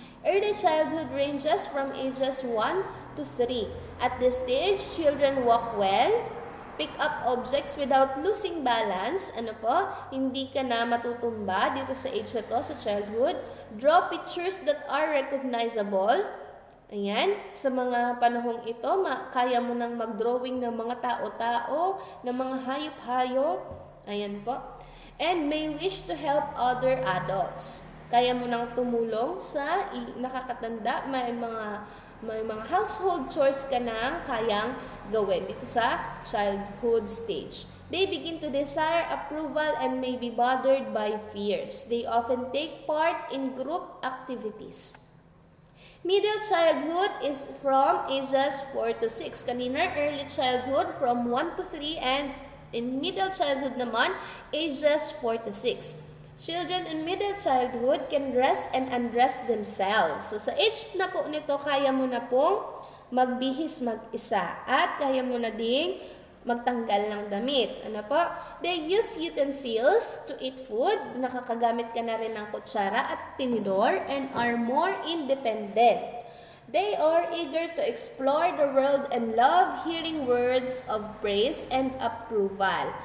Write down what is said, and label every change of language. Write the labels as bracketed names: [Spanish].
[English] Early childhood ranges from ages 1 to 3. At this stage, children walk well, pick up objects without losing balance. [Filipino] Hindi ka na matutumba dito sa age na to, sa childhood. [English] Draw pictures that are recognizable. [Filipino] Ayan, sa mga panahong ito, kaya mo nang mag-drawing ng mga tao-tao, ng mga hayop-hayop. Ayan po. [English] And may wish to help other adults. [Filipino] Kaya mo nang tumulong sa nakakatanda, may mga household chores ka nang kayang gawin dito sa childhood stage. [English] They begin to desire approval and may be bothered by fears. They often take part in group activities. Middle childhood is from ages 4 to 6. Kanina, early childhood from 1 to 3 and in middle childhood naman, ages 4 to 6. Children in middle childhood can dress and undress themselves. [Filipino] So, sa age na po nito, kaya mo na pong magbihis mag-isa at kaya mo na ding magtanggal ng damit. [English] They use utensils to eat food. [Filipino] Nakakagamit ka na rin ng kutsara at tinidor [English] and are more independent. They are eager to explore the world and love hearing words of praise and approval.